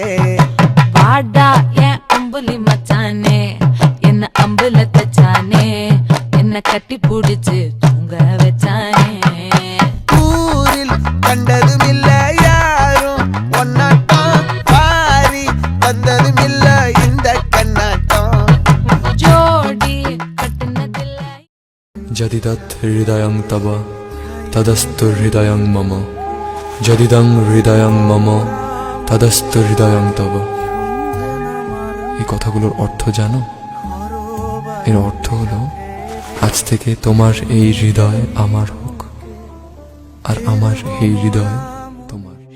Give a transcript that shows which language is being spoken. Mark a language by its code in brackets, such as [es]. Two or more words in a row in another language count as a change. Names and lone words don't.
[ta] வாடா என் அம்புலி மச்சானே என்ன அம்புல தச்சானே என்ன கட்டி புடிச்சு தூங்க வச்சானே ஊரில் கண்டதும் இல்ல யாரும் ஒன்னாட்டம் பாரி வந்ததும் இல்ல இந்த கண்ணாட்டம் ஜோடி கட்டுனதில்ல [sa] যদি তৎ হৃদয়ং তব তদস্তু হৃদয়ং মম যদিদং হৃদয়ং মম তদস্তু হৃদয়ং তব। [bn] এই কথাগুলোর অর্থ জানো? এর অর্থ হলো আজ থেকে তোমার এই হৃদয় আমার হোক আর আমার এই হৃদয় তোমার।